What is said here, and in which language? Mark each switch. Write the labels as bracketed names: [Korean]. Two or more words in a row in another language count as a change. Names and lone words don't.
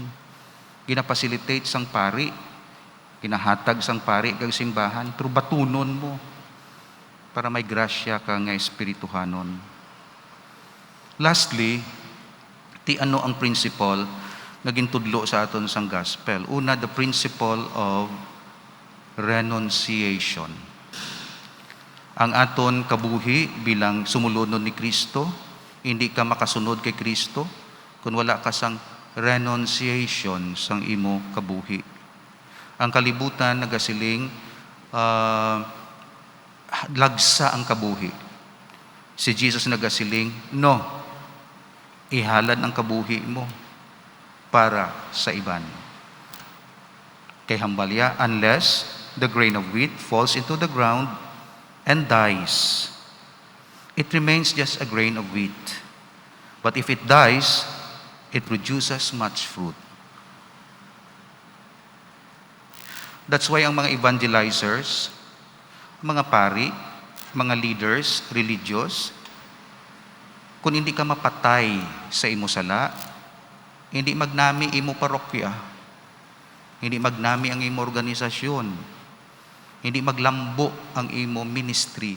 [Hiligaynon] Ginapacilitate sang pari, ginahatag sang pari kag simbahan, pero batunon mo para may grasya ka nga espirituhanon. Lastly, ti ano ang principle nga gintudlo sa aton sang gospel? Una, [English] the principle of renunciation. [Hiligaynon] Ang aton kabuhi bilang sumulunod ni Kristo, hindi ka makasunod kay Kristo kung wala ka sang renunciation sang imo kabuhi. Ang kalibutan nagasiling lagsa ang kabuhi. Si Jesus nagasiling, no, ihalad ang kabuhi mo para sa iban. Kay hambalya, [English] unless the grain of wheat falls into the ground and dies, it remains just a grain of wheat. But if it dies, it produces much fruit. That's why [Hiligaynon] ang mga evangelizers, mga pari, mga leaders, religious, kung hindi ka mapatay sa imo sala, hindi magnami imo parokya, hindi magnami ang imo organisasyon, hindi maglambo ang imo ministry.